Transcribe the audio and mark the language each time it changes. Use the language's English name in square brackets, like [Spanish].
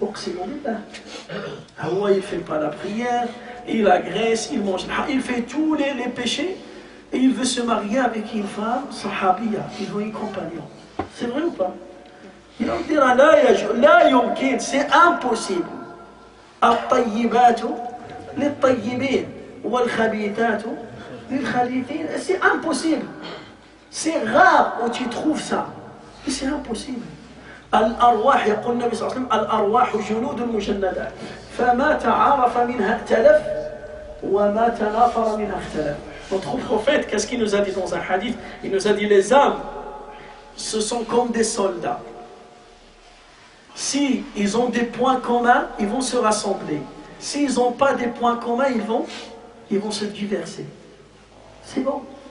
[French] Il ne fait pas la prière, il agresse, il mange, il fait tous les péchés et il veut se marier avec une femme sahabiya, il veut une compagnon. C'est vrai ou pas? Il va dire [Arabic] la yumkin, [French] c'est impossible. [Arabic] الطيبات للطيبين والخبيثات للخبيثين. [French] C'est impossible. C'est rare où tu trouves ça. C'est impossible. [Arabic] الأرواح يقول النبي صلى الله عليه وسلم الأرواح جنود مجندات فما تعارف منها ائتلف وما تنافر منها اختلف. [French] Notre prophète, qu'est-ce qu'il nous a dit dans un hadith? Il nous a dit les âmes, ce sont comme des soldats. Si ils ont des points communs, ils vont se rassembler. S'ils n'ont pas des points communs, ils vont se diverser. C'est bon.